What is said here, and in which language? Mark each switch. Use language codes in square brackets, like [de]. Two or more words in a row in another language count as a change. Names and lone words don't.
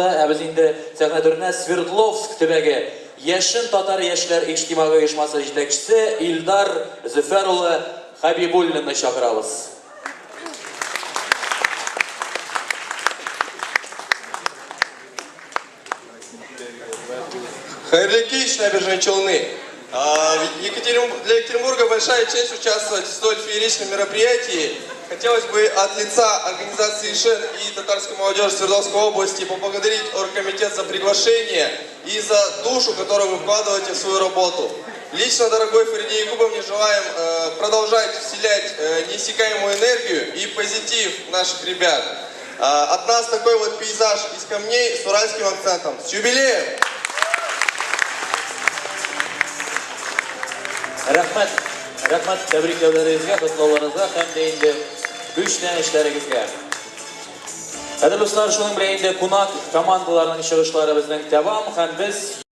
[tt] Без инде сәхнә түренә Свердловск төбәге Яшен татар яшьләр иҗтимагый оешмасы җитәкчесе Илдар Зөфәр улы Хәбибуллинны чакырабыз. Хайрлы кич, набережные Челны. [ru] Для Екатеринбурга большая честь участвовать в столь фееричном мероприятии. Хотелось бы от лица организации ИШЕН и татарской молодежи Свердловской области поблагодарить оргкомитет за приглашение и за душу, которую вы вкладываете в свою работу. Лично, дорогой Фариде Якубовне, желаем продолжать вселять неиссякаемую энергию и позитив наших ребят. От нас такой вот пейзаж из камней с уральским акцентом. С юбилеем! [tt] Рахмат, тәбрикләүләрегезгә, котлауларыгызга һәм дә инде күчтән эшләрегезгә. Кадерле дуслар, шуның белән инде кунак командаларының чыгышлары безнең тәмам һәм без